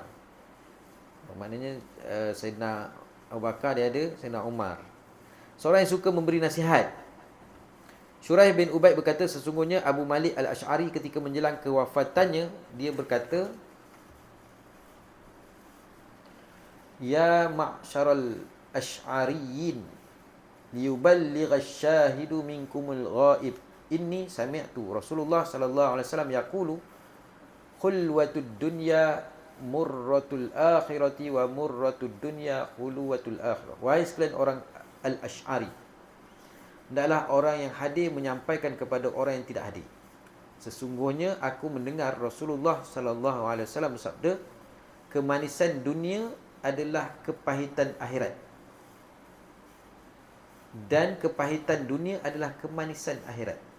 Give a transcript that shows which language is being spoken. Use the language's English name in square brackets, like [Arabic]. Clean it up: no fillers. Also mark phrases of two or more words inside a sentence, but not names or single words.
[Malay] Maknanya Sayyidina Abu Bakar dia ada, Sayyidina Umar. Seorang yang suka memberi nasihat. Syuraih bin Ubaid berkata, sesungguhnya Abu Malik Al-Ash'ari ketika menjelang kewafatannya, dia berkata, [Arabic] يا معشر الأشعريين ليبلغ الشاهد منكم الغائب إني سمعت رسول الله صلى الله عليه وسلم يقول حلوة الدنيا مرة الآخرة ومرة الدنيا حلوة الآخرة. [Malay] Wahai sekalian orang Al-Ash'ari, hendaklah orang yang hadir menyampaikan kepada orang yang tidak hadir. Sesungguhnya aku mendengar Rasulullah [Arabic] صلى الله عليه وسلم [Malay] bersabda, kemanisan dunia adalah kepahitan akhirat, dan kepahitan dunia adalah kemanisan akhirat.